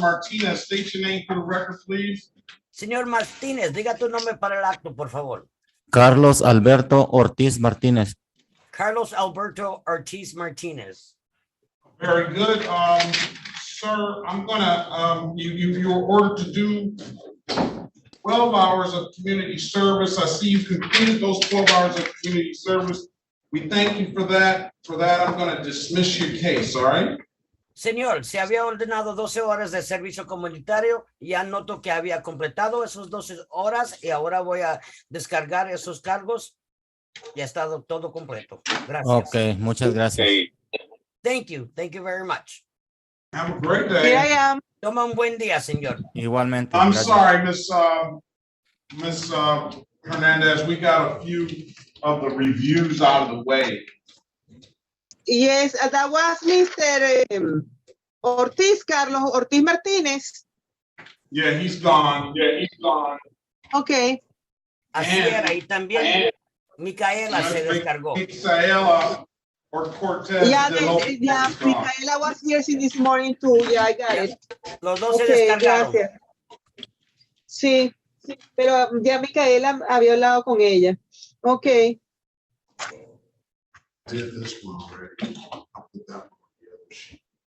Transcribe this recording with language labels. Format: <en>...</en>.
<en>Martinez, state your name for the record, please.</en> <es>Señor Martínez, diga tu nombre para el acto, por favor. Carlos Alberto Ortiz Martínez. Carlos Alberto Ortiz Martínez.</es> <en>Very good. Sir, I'm gonna, you were ordered to do 12 hours of community service. I see you completed those 12 hours of community service. We thank you for that. For that, I'm gonna dismiss your case, all right?</en> <es>Señor, se había ordenado 12 horas de servicio comunitario. Ya noto que había completado esos 12 horas y ahora voy a descargar esos cargos. Ya ha estado todo completo. Gracias. Ok, muchas gracias.</es> <en>Thank you. Thank you very much. Have a great day. Here I am.</en> <es>Toma un buen día, señor. Igualmente.</es> <en>I'm</en> <es>gracias.</es> <en>sorry, Miss Hernandez, we got a few of the reviews out of the way. Yes, that was Mr. Ortiz, Carlos Ortiz Martínez. Yeah, he's gone. Yeah, he's gone. Okay.</en> <es>Así era, y también Micaela se descargó.</es> <en>Micaela or Cortez. Yeah, Micaela was here since this morning too. Yeah, I got it.</en> <es>Los dos se</es> <en>Okay,</en> <es>descargaron. gracias. Sí, pero ya Micaela había hablado con ella.</es> <en>Okay. Did this one already. I'll put that one on the other sheet.</en>